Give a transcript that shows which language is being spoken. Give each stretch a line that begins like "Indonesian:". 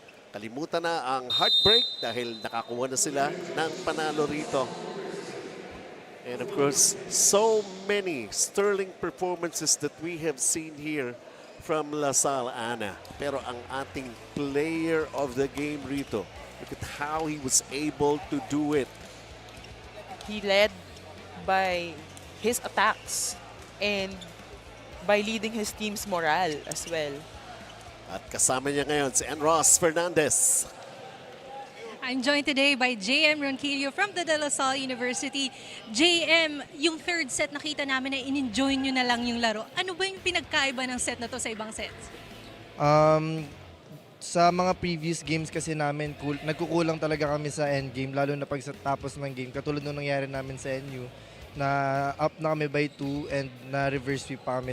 Filipino: Kalimutan na ang heartbreak dahil nakakuha na sila ng panalo rito.
English: And of course, so many sterling performances that we have seen here from La Salle, Ana.
Filipino: Pero ang ating
English: player of the game
Filipino: rito,
English: look at how he was able to do it. He led by his attacks and by leading his team's morale as well.
Filipino: At kasama niya ngayon si Ross Fernandez.
English: I'm joined today by JM Ronquillo from the De La Salle University.
Filipino: JM, yung third set nakita namin na in-enjoy nyo na lang yung laro. Ano ba yung pinagkaiba ng set na to sa ibang sets? Sa mga previous games kasi namin, nagkukulang talaga kami sa endgame, lalo na pag sa tapos ng game. Katulad nung nangyari namin sa NU, na up na kami by 2 and na reverse sweep pa kami.